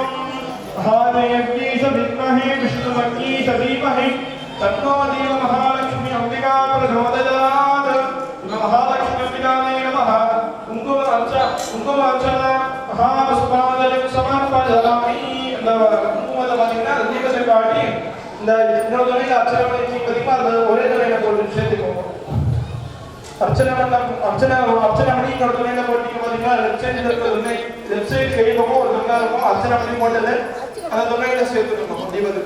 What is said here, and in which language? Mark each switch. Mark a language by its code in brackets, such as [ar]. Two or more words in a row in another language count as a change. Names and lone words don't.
[sa] महादेव्यै च विद्महे विष्णुपत्न्यै च धीमहि तन्नो देव महालक्ष्मी अम्बिका प्रचोदयात् महालक्ष्मी अम्बिकायै नमः कुङ्कुमार्चन महापुष्पाञ्जलिं समर्पयामि [ta] இந்த குங்குமத்தை பார்த்தீங்கன்னா தீபத்தை காட்டி இந்த இன்னொரு துணையில் அர்ச்சனை பண்ணி பார்த்தீங்கன்னா அந்த ஒரே துணையில் போட்டு சேர்த்துக்கோங்க. அர்ச்சனை பண்ணி இன்னொரு துணையில் போட்டிங்க பார்த்தீங்கன்னா [en] left side [ta] இருக்கிற துணை [en] left side [ta] கை பக்கம் ஒரு துணை இருக்கும். அர்ச்சனை பண்ணி போட்டது அந்த துணையில சேர்த்துக்கணும் தீபத்துக்கு.